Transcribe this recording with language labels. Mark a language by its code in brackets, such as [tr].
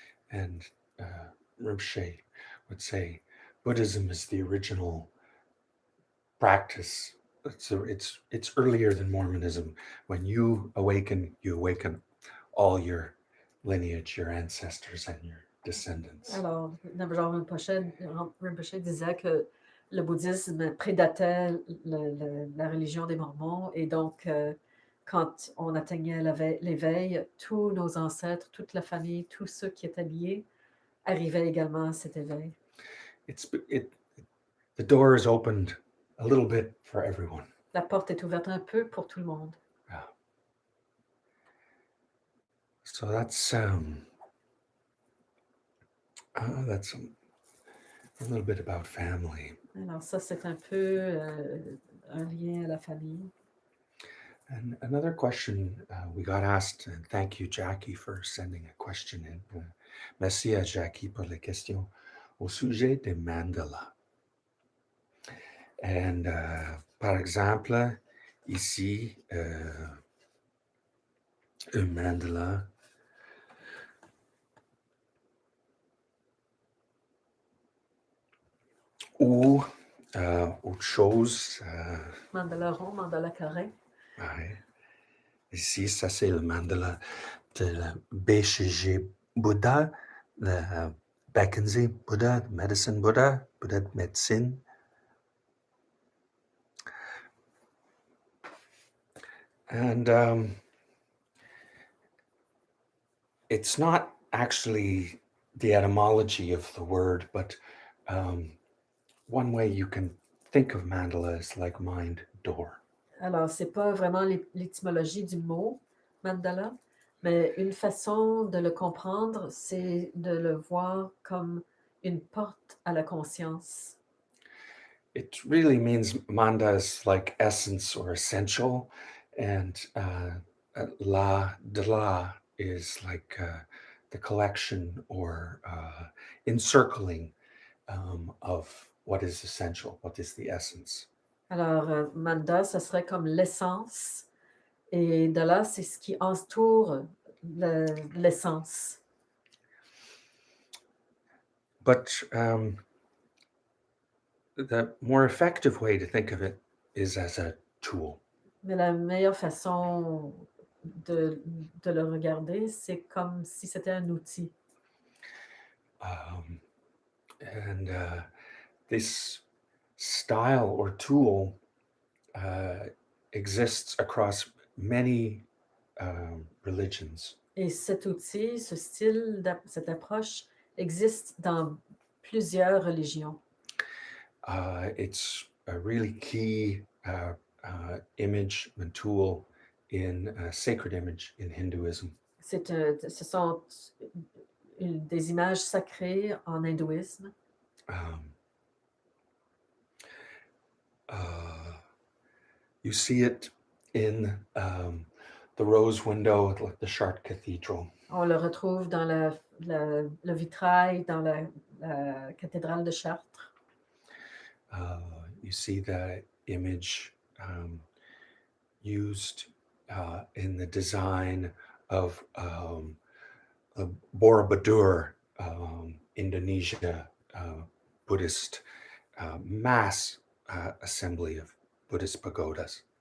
[en] And Rinpoche would say, Buddhism is the original practice. It's earlier than Mormonism. When you awaken all your lineage, your ancestors, and your descendants. [fr] Alors, Namjal Rinpoche disait que le bouddhisme prédatait la religion des Mormons et donc, quand on atteignait l'éveil, tous nos ancêtres, toute la famille, tous ceux qui étaient liés arrivaient également à cet éveil. [en] The door is opened a little bit for everyone. [fr] La porte est ouverte un peu pour tout le monde. [en] Yeah. So that's a little bit about family. [fr] Alors ça, c'est un peu un lien à la famille. [en] And another question we got asked, and thank you, Jackie, for sending a question in. [fr] Merci à Jackie pour la question au sujet des mandalas. And par exemple, ici, un mandala ou autre chose. Mandala rond, mandala carré. Ouais. Ici, ça c'est le mandala de la BCG Bouddha, le Beckenzie Bouddha, Medicine Bouddha, Bouddha de médecine. [en] And it's not actually the etymology of the word, but one way you can think of mandala is like mind door. [fr] Alors, c'est pas vraiment l'étymologie du mot mandala, mais une façon de le comprendre, c'est de le voir comme une porte à la conscience. [en] It really means manda is like essence or essential, and la de la is like the collection or encircling of what is essential, what is the essence. [fr] Alors, manda, ça serait comme l'essence, et dala, c'est ce qui entoure l'essence. [en] But the more effective way to think of it is as a tool. [fr] Mais la meilleure façon de le regarder, c'est comme si c'était un outil. [en] And this style or tool exists across many religions. [fr] Et cet outil, ce style, cette approche existe dans plusieurs religions. [en] It's a really key image and tool in sacred image in Hinduism. [fr] Ce sont des images sacrées en hindouisme. [en] Um, uh, you see it in the rose window at like the Chartres Cathedral. [fr] On le retrouve dans le vitrail dans la cathédrale de Chartres. [en] You see that image used in the design of the Borobudur, Indonesia Buddhist mass assembly of Buddhist pagodas.